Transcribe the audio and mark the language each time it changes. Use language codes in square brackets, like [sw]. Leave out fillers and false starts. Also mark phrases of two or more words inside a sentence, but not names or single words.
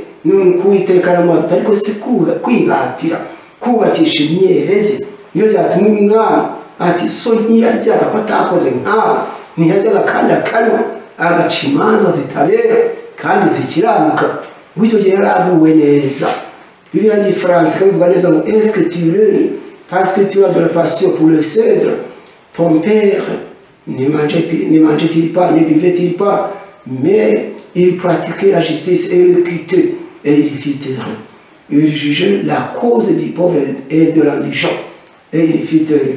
[rw] Nuko Uwiteka aramubaza ariko si kwihatira kubakisha imyerezi nibyo byatuma umwami ati so ntiyaryaga ko atakoze nkawe, ntiyaryaga kandi akanywa agaca imanza zitabera kandi zikiranuka. Ngo icyo gihe yaraguwe neza. Bibiliya y'Igifaransa ikabivuga neza ngo [fr] est-ce que tu règnes parce que tu as de la passion pour le cèdre? Ton père ne mangeait-il pas, ne buvait-il pas, mais il pratiquait la justice et l'équité, et il fit heureux. Il jugeait la cause du pauvre et de l'indigent, et il fit heureux.